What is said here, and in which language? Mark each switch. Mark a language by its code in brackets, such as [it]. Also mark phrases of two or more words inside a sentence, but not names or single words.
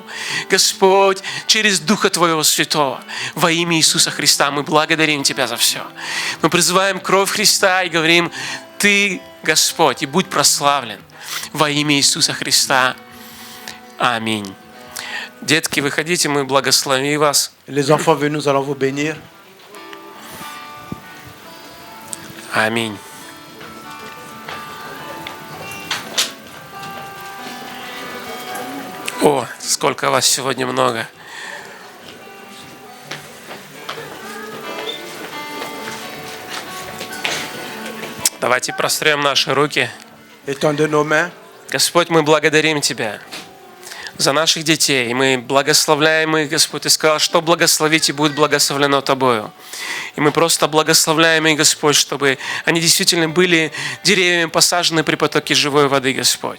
[ru] Господь, через Духа Твоего Святого, во имя Иисуса Христа, мы благодарим Тебя за все. Мы призываем кровь Христа и говорим, Ты, Господь, и будь прославлен во имя Иисуса Христа. Аминь. Детки, выходите, мы благословим вас. [fr] Les enfants, venez, nous allons vous bénir. [ru] Аминь. О, сколько вас сегодня много. Давайте прострем наши руки. [fr] Étendez nos mains. [ru] Господь, мы благодарим Тебя за наших детей. Мы благословляем их, Господь. Ты сказал, что благословить и будет благословлено Тобою. И мы просто благословляем их, Господь, чтобы они действительно были деревьями, посажены при потоке живой воды, Господь.